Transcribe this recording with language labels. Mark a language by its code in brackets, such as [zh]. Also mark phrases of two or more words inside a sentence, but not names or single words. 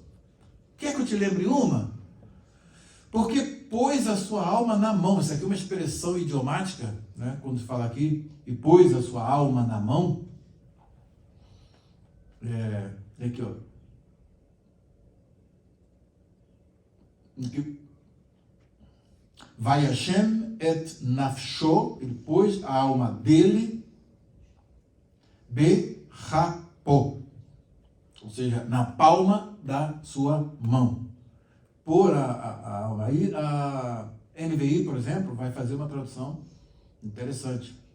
[pt] Quer que eu te lembre uma? Porque pôs a sua alma na mão. Isso aqui é uma expressão idiomática, né? Quando se fala aqui, e pôs a sua alma na mão. Aqui, ó. Aqui. [he] וי השם את נפשו, [pt] ele pôs a alma dele, bechapo, ou seja, na palma da sua mão. Por a alma. Aí a NVI, por exemplo, vai fazer uma tradução interessante.